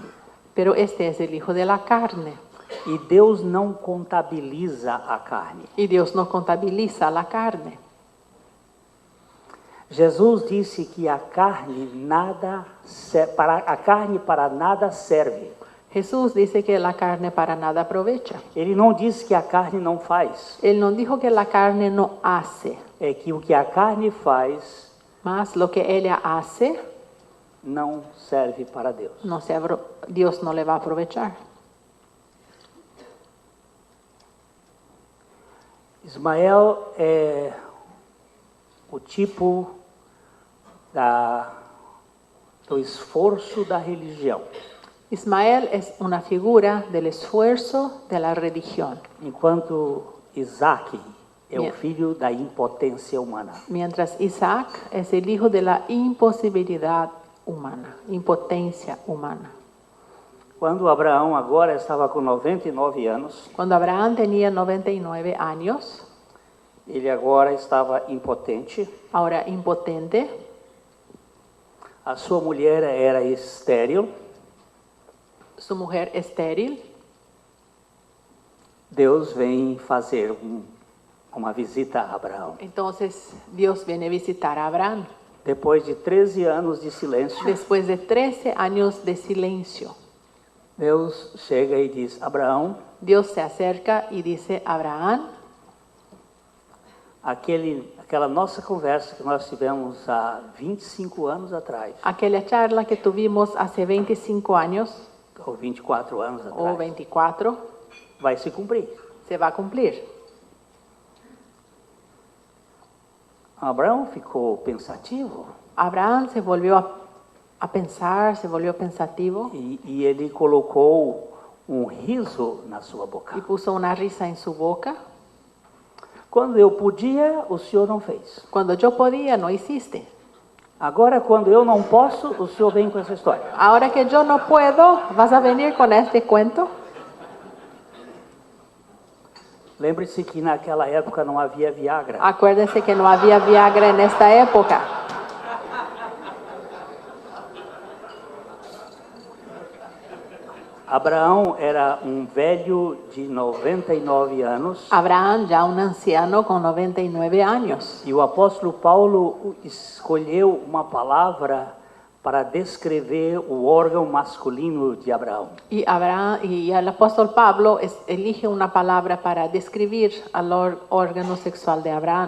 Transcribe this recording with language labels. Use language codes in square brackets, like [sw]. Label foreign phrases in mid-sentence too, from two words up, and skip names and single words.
[es] Pero este es el hijo de la carne. [pt] E Deus não contabiliza a carne. [es] Y Dios no contabiliza la carne. [pt] Jesus disse que a carne para nada serve. [es] Jesús dice que la carne para nada aprovecha. [pt] Ele não disse que a carne não faz. [es] Él no dijo que la carne no hace, [pt] É que o que a carne faz [es] mas lo que ella hace, [pt] não serve para Deus. [es] Dios no le va a aprovechar. [pt] Ismael é o tipo do esforço da religião. [es] Ismael es una figura del esfuerzo de la religión, [pt] Enquanto Isaac é [es] Bien. [pt] o filho da impotência humana. [es] mientras Isaac es el hijo de la imposibilidad humana, impotencia humana. [pt] Quando Abraão agora estava com 99 anos, [es] Cuando Abraham tenía 99 años, [pt] ele agora estava impotente. [es] ahora impotente, [pt] A sua mulher era estéril. [es] su mujer estéril, [pt] Deus vem fazer uma visita a Abraão. [es] entonces Dios viene a visitar a Abraham. [pt] Depois de 13 anos de silêncio, [es] Después de 13 años de silencio, [pt] Deus chega e diz: Abraão, [es] Dios se acerca y dice: Abraham, [pt] aquela nossa conversa que nós tivemos há 25 anos atrás, [es] aquella charla que tuvimos hace 25 años [pt] ou 24 anos [es] o atrás, 24, [pt] vai se cumprir. [es] se va a cumplir. [pt] Abraão ficou pensativo [es] Abraham se volvió a pensar, se volvió pensativo [pt] e ele colocou um riso na sua boca. [es] y puso una risa en su boca. [pt] Quando eu podia, o senhor não fez. [es] Cuando yo podía, no hiciste. [pt] Agora, quando eu não posso, o senhor vem com essa história. [es] Ahora que yo no puedo, ¿vas a venir con este cuento? [pt] Lembre-se que naquela época não havia Viagra. [es] Acuérdense que no había Viagra en esta época. [pt] Abraão era um velho de 99 anos [es] Abraham, ya un anciano con 99 años. [pt] e o apóstolo Paulo escolheu uma palavra para descrever o órgão masculino de Abraão. [es] Y el apóstol Pablo elige una palabra para describir al órgano sexual de Abraham.